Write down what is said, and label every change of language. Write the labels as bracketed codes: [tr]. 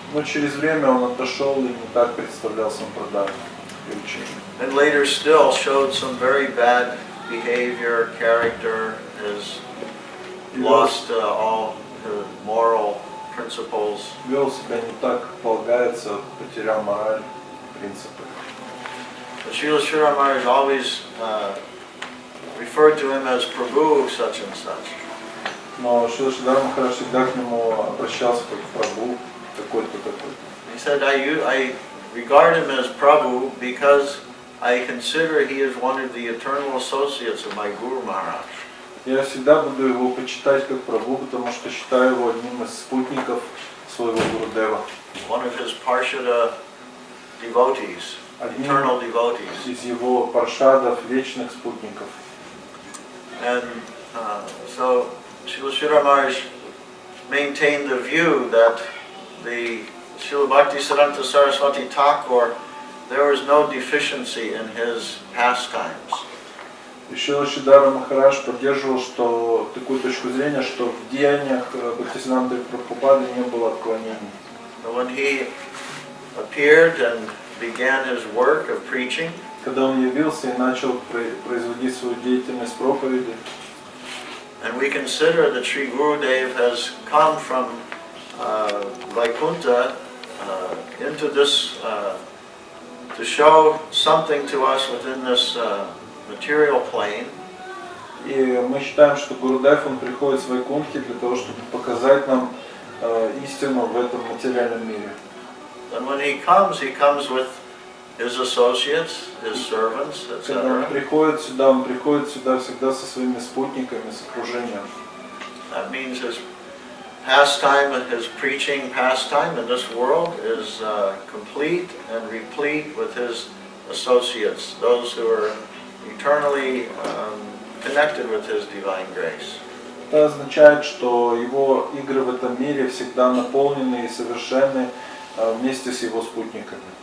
[ru] Но через время он отошел и не так представлял сампрадаю и учение. [en] And later still showed some very bad behavior, character, has lost all the moral principles. [ru] Вел себя не так, как полагается, потерял мораль, принципы. [en] But Srila Giri Maharaja always referred to him as Prabhu such and such. [ru] Но Шрила Гири Махарадж всегда к нему обращался как Прабху, такой-то, такой-то. [en] He said, I regard him as Prabhu because I consider he is one of the eternal associates of my Guru Maharaj. [ru] Я всегда буду его почитать как Прабху, потому что считаю его одним из спутников своего Гурудева. [en] One of his Parshada devotees, eternal devotees. [ru] Из его паршадов, вечных спутников. [en] And so Srila Giri Maharaj maintained the view that the Srila Bhaktisiddhanta Saraswati Thakur, there was no deficiency in his pastimes. [ru] И Шрила Гири Махарадж поддерживал такую точку зрения, что в деяниях Бхактисиданты Прабхупады не было отклонений. [en] When he appeared and began his work of preaching, [ru] когда он явился и начал производить свою деятельность проповеди, [en] and we consider that Sri Gurudev has come from Vaikuntha into this to show something to us within this material plane. [ru] И мы считаем, что Гурудев, он приходит с Вайкунтхи для того, чтобы показать нам истину в этом материальном мире. [en] And when he comes with his associates, his servants, etc. [ru] Когда он приходит сюда всегда со своими спутниками, с окружением. [en] That means his pastime, his preaching pastime in this world is complete and replete with his associates, those who are eternally connected with his divine grace. [ru] Это означает, что его игры в этом мире всегда наполнены и совершенны вместе с его спутниками.